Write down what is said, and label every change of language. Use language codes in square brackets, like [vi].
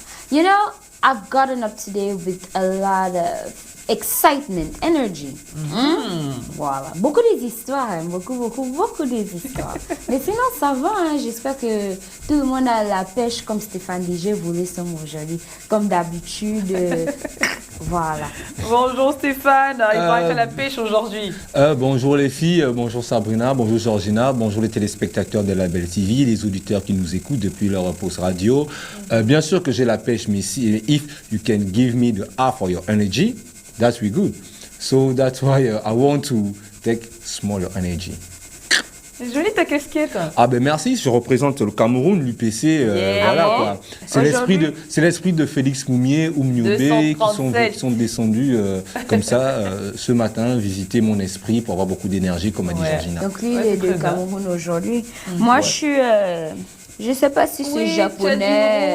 [en] You know, I've gotten up today with a lot of excitement, energy. [fr] Voilà, beaucoup des histoires, beaucoup des histoires. Mais sinon, ça va, j'espère que tout le monde a la pêche comme Stéphane DJ voulait son aujourd'hui. Comme d'habitude, voilà. Bonjour Stéphane, il va être à la pêche aujourd'hui. Bonjour les filles, bonjour Sabrina, bonjour Georgina, bonjour les téléspectateurs de la Belle TV, les auditeurs qui nous écoutent depuis leur pause radio. Bien sûr que j'ai la pêche, mais [en] if you can give me the half of your energy, that's really good. So that's why I want to take smaller energy. [fr] C'est joli ta casquette. Ah ben merci, je représente le Cameroun, l'UPC, voilà quoi. C'est l'esprit de Félix Moumier ou Mniobé qui sont descendus comme ça ce matin visiter mon esprit pour avoir beaucoup d'énergie comme a dit Georgina. Donc lui il est de Cameroun aujourd'hui. Moi je suis, je sais pas si c'est japonais.